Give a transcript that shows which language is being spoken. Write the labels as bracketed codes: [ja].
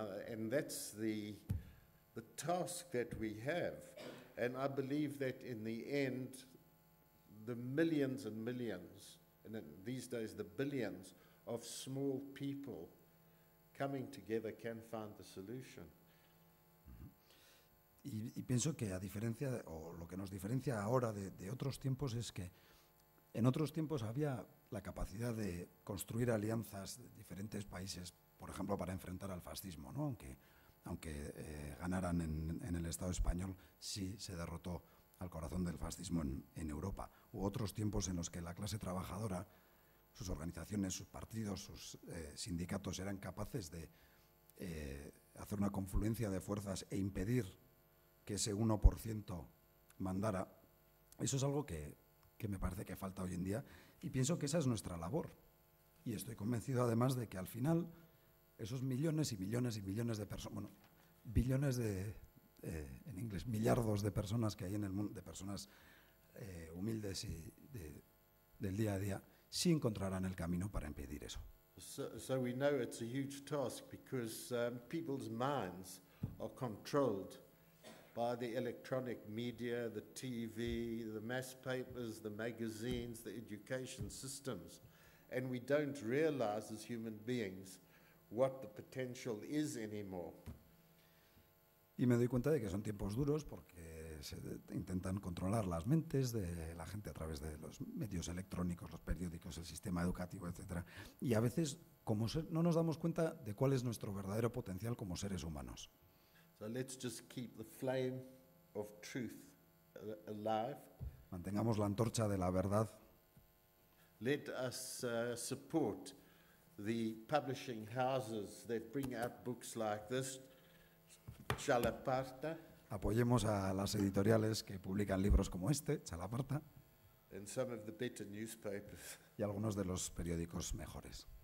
[en] And that's the task that we have. And I believe that in the end, the millions and millions, and then these days the billions of small people coming together can find the solution. [es] Y pienso que a diferencia, o lo que nos diferencia ahora de otros tiempos es que en otros tiempos había la capacidad de construir alianzas de diferentes países, por ejemplo, para enfrentar al fascismo, ¿no? Aunque ganaran en el Estado español, sí se derrotó al corazón del fascismo en Europa. Hubo otros tiempos en los que la clase trabajadora, sus organizaciones, sus partidos, sus sindicatos eran capaces de hacer una confluencia de fuerzas e impedir que ese 1% mandara, eso es algo que me parece que falta hoy en día y pienso que esa es nuestra labor. Y estoy convencido además de que al final esos millones y millones y millones de personas, bueno, billones de, en inglés, millardos de personas que hay en el mundo, de personas humildes y del día a día, sí encontrarán el camino para impedir eso. [en] So we know it's a huge task because people's minds are controlled by the electronic media, the TV, the mass papers, the magazines, the education systems. And we don't realize as human beings what the potential is anymore. [es] Y me doy cuenta de que son tiempos duros porque se intentan controlar las mentes de la gente a través de los medios electrónicos, los periódicos, el sistema educativo, etc. Y a veces no nos damos cuenta de cuál es nuestro verdadero potencial como seres humanos. [en] So let's just keep the flame of truth alive. [es] Mantengamos la antorcha de la verdad. [en] Let us support the publishing houses that bring out books like this, Chalaparta, [es] Apoyemos a las editoriales que publican libros como este, Chalaparta, [en] and some of the better newspapers, [es] y algunos de los periódicos mejores.